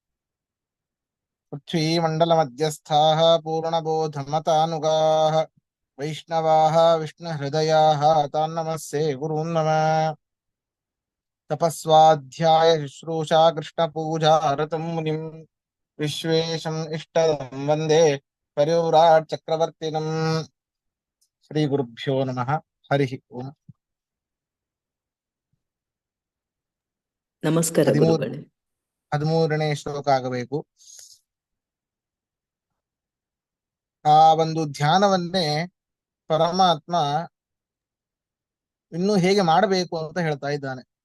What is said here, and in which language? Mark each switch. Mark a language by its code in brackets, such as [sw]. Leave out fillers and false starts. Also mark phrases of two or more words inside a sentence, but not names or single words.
[sa] पृथ्वीमण्डलमध्यस्थाः पूर्णबोधमतानुगाः वैष्णवाः विष्णुहृदयाः तान् नमस्ये गुरून् नम। तपस्वाध्याय शुश्रूषा कृष्णपूजा रतं मुनिं विश्वेशम् इष्टदं वन्दे परिव्राट् चक्रवर्तिनम्। श्रीगुरुभ्यो नमः। हरिः ओम्। [kn] ನಮಸ್ಕಾರ ಗುರುಗಳೇ. 13ನೇ ಶ್ಲೋಕ ಆಗಬೇಕು. ಆ ಒಂದು ಧ್ಯಾನವನ್ನೇ ಪರಮಾತ್ಮ ಇನ್ನು ಹೇಗೆ ಮಾಡಬೇಕು ಅಂತ ಹೇಳ್ತಾ ಇದ್ದಾನೆ.